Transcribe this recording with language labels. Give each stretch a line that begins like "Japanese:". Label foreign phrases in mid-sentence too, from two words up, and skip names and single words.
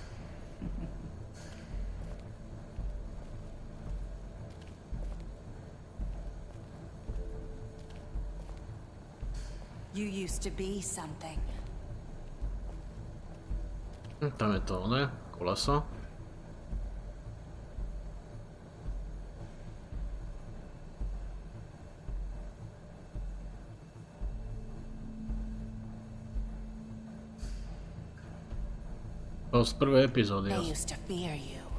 English: You used to be something.
Slovak: Tam je to, ne? Koleso. To z prvej epizódy.
English: They used to fear you.